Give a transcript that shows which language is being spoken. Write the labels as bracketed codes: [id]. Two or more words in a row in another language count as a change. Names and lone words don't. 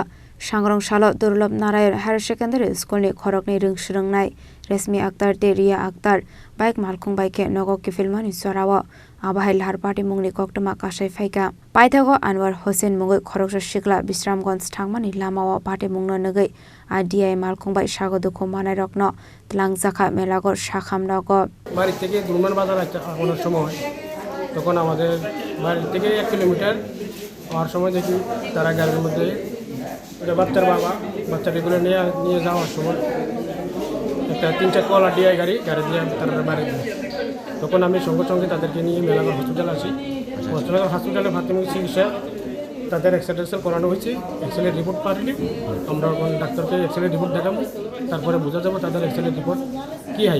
[trp] sangrong salo durlop narayon higher secondary school ni Khoroknwi Rwngswngnai Resmi Akhtar te Ria Akhtar bike Malkhung bike nogo kifilmani sorawo abahai Lahar Patimungni koktoma kasai phaika paithago Anwar Hossein mungoi khoroksa sikla Bisramganj thangmani lamao Patimungno nogoi ADI Malkhung bai Sago Dukhumankha rokno talangjaka melakor sakamnogo [bn] বাড়ি থেকে দুর্মান বাজার আসার সময় তখন আমাদের বাড়ি থেকে 1 কিলোমিটার হওয়ার সময় দেখি তারা গাড়ির মধ্যে বাচ্চার বাবা বাচ্চাটিগুলো নিয়ে যাওয়ার সময় একটা 3-4 কলা ডিআই গাড়ি দিয়ে তারা বাড়ি যায় তখন আমি সঙ্গে সঙ্গে তাদেরকে নিয়ে মেলাঘর হসপিটাল আসি হসপিটালে প্রাথমিক চিকিৎসা তাদের এক্সরে করানো হয়েছে এক্সরে রিপোর্ট পাঠিয়ে আমরা ডাক্তারকে এক্সরে রিপোর্ট দেখাবো তারপরে বোঝা যাবে তাদের এক্সরে রিপোর্ট কী হয়